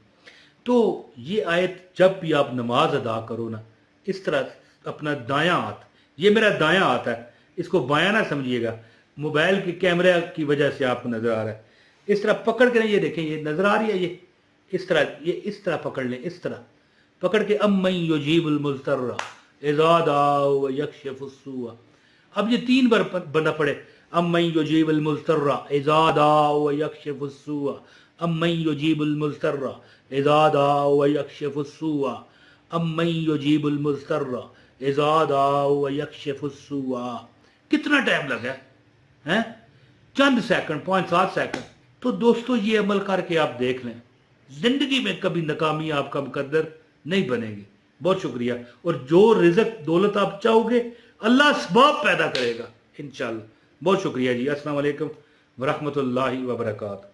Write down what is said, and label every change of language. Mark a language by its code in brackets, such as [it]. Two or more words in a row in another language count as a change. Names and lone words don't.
[hi] तो ये आयत जब भी आप नमाज अदा करो ना, इस तरह अपना दायां हाथ, ये मेरा दायां हाथ है, इसको बायां ना समझिएगा, मोबाइल के कैमरे की वजह से आपको नजर आ रहा है, इस तरह पकड़ के, ये देखें, ये नजर आ रही है, ये इस तरह पकड़ लें, इस तरह पकड़ के, [ar] أمن يجيب المضطر إذا دعاه ويكشف السوء. [hi] अब ये 3 बार बंदा पड़े, [ar] أمن يجيب المضطر إذا دعاه ويكشف السوء، أمن يجيب المضطر إذا دعاه ويكشف السوء، أمن يجيب المضطر إذا دعاه ويكشف السوء. [hi] कितना टाइम लगा है? चंद सेकंड, 5-7 सेकंड। तो दोस्तों ये अमल करके आप देख लें, जिंदगी में कभी नाकामी आपका मुकद्दर नहीं बनेगी। बहुत शुक्रिया। और जो रिज़्क दौलत आप चाहोगे, अल्लाह असबाब पैदा करेगा इंशाअल्लाह। बहुत शुक्रिया जी। [ar] السلام عليكم ورحمة الله وبركاته.